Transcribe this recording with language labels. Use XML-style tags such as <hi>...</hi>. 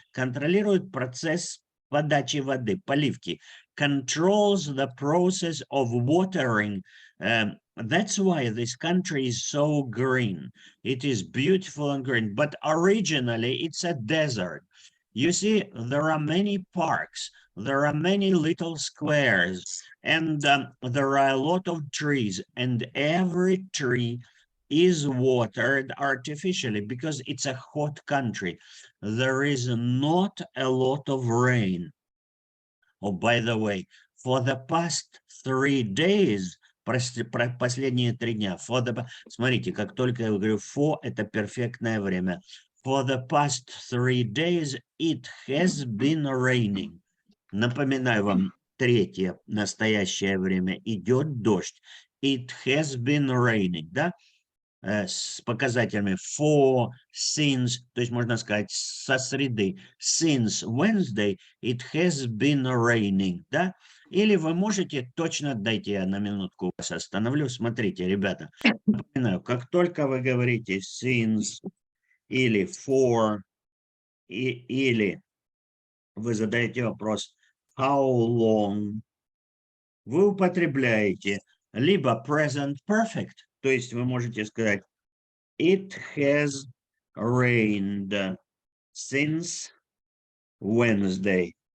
<ru>Контролирует процесс подачи воды, поливки.</ru> <en>Controls the process of watering. That's why this country is so green. It is beautiful and green, but originally it's a desert. You see, there are many parks, there are many little squares, and there are a lot of trees, and every tree is watered artificially because it's a hot country. There is not a lot of rain. Oh, by the way, for the past 3 days,</en> <ru>последние 3 дня, смотрите, как только я говорю for, это перфектное время.</ru> <en>For the past 3 days, it has been raining.</en> <ru>Напоминаю вам, третье настоящее время, идет дождь.</ru> <en>It has been raining, да?</en> <ru>С показателями for, since, то есть можно сказать со среды.</ru> <en>Since Wednesday it has been raining,</en> <ru>да? Или вы можете точно, дайте я на минутку вас остановлю. Смотрите, ребята, напоминаю, как только вы говорите since или for, или вы задаете вопрос how long, вы употребляете либо present perfect, то есть вы можете сказать</ru> <en>it has rained since Wednesday.</en>